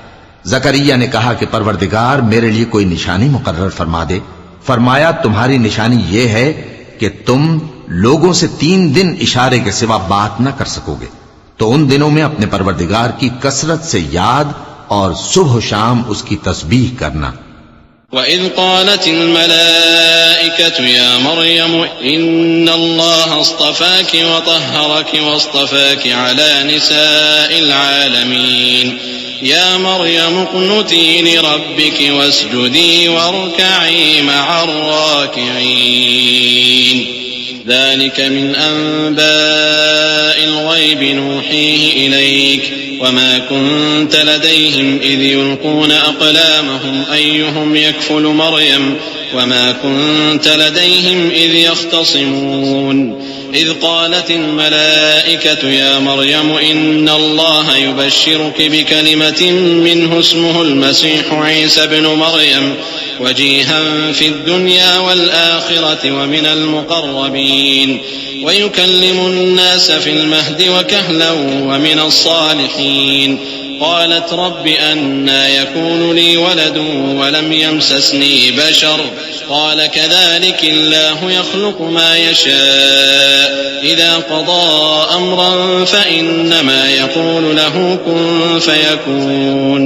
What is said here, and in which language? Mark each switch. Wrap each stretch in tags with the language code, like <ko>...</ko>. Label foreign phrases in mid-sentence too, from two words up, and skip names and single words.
<ur>زکریا نے کہا کہ پروردگار میرے لیے کوئی نشانی مقرر فرما دے. فرمایا، تمہاری نشانی یہ ہے کہ تم لوگوں سے 3 دن اشارے کے سوا بات نہ کر سکو گے، تو ان دنوں میں اپنے پروردگار کی کثرت سے یاد اور صبح شام اس کی تسبیح کرنا.</ur> <ar>وإذ قالت الملائكة يا مريم إن الله اصطفاك وطهرك واصطفاك على نساء العالمين يا مريم اقنتي لربك واسجدي واركعي مع الراكعين ذلك من أنباء الغيب نوحيه إليك وما كنت لديهم إذ يلقون أقلامهم أيهم يكفل مريم وما كنت لديهم إذ يختصمون إذ قالت الملائكة يا مريم إن الله يبشرك بكلمة منه اسمه المسيح عيسى ابن مريم وجيها في الدنيا والآخرة ومن المقربين ويكلم الناس في المهد وكهلا ومن الصالحين قالت رب أنى يكون لي ولد ولم يمسسني بشر قال كذلك الله يخلق ما يشاء إذا قضى أمرا فإنما يقول له كن فيكون.</ar>